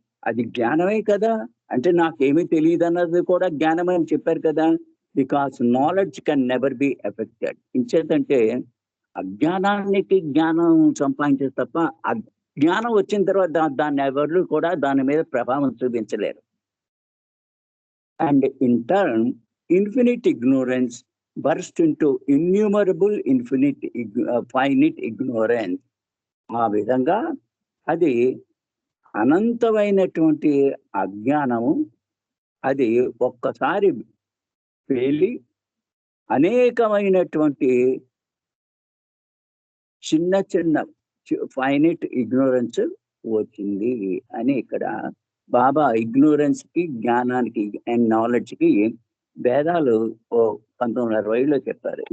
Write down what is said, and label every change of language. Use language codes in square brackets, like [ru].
[te] అది జ్ఞానమే కదా! అంటే నాకేమీ తెలీదన్నది కూడా జ్ఞానమే అని చెప్పారు కదా! [en] Because knowledge can never be affected. [te] ఎంచేతంటే అజ్ఞానానికి జ్ఞానం సంపాదించేది తప్ప జ్ఞానం వచ్చిన తర్వాత దాన్ని ఎవరు కూడా దాని మీద ప్రభావం చూపించలేరు. [en] And in turn, infinite ignorance burst into innumerable finite ignorance. [te] ఆ విధంగా అది అనంతమైనటువంటి అజ్ఞానము అది ఒక్కసారి పేలి అనేకమైనటువంటి చిన్న చిన్న ఫైనైట్ ఇగ్నోరెన్స్ వచ్చింది అని ఇక్కడ బాబా ఇగ్నోరెన్స్‌కి, జ్ఞానానికి అండ్ నాలెడ్జ్‌కి భేదాలు 1960లో చెప్పారు.